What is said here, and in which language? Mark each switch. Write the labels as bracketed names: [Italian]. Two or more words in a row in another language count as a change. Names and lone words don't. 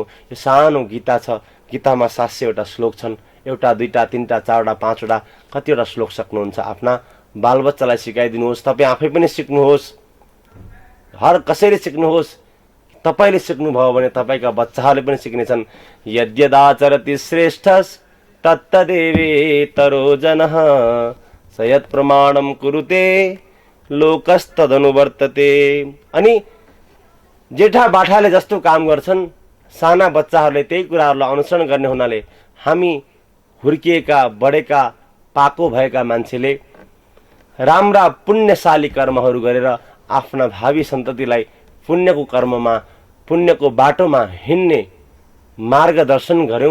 [Nepali] यो सानो गीता छ, गीतामा 700वटा श्लोक छन्। एउटा, दुईटा, तीनटा, चारवटा, पाँचवटा, कतिवटा श्लोक सक्नुहुन्छ आफ्ना बालबच्चालाई सिकाइदिनुहोस्। तपाईँ आफै पनि सिक्नुहोस्, हर कसैले सिक्नुहोस्। तपाईँले सिक्नुभयो भने तपाईँका बच्चाहरूले पनि सिक्नेछन्। [Sanskrit] यद्यदाचरति श्रेष्ठस् तत्तदेवेतरो जनः, स यत् प्रमाणम कुरुते लोकस्तदनुवर्तते। [Nepali] अनि जेठा बाठाले जस्तो काम गर्छन्, साना बच्चाहरूले त्यही कुराहरूलाई अनुसरण गर्ने हुनाले हामी हुर्किएका, बढेका, पाको भएका मान्छेले राम्रा पुण्यशाली कर्महरू गरेर आफ्ना भावी सन्ततिलाई पुण्यको कर्ममा, पुण्यको बाटोमा हिँड्ने मार्गदर्शन गऱ्यौँ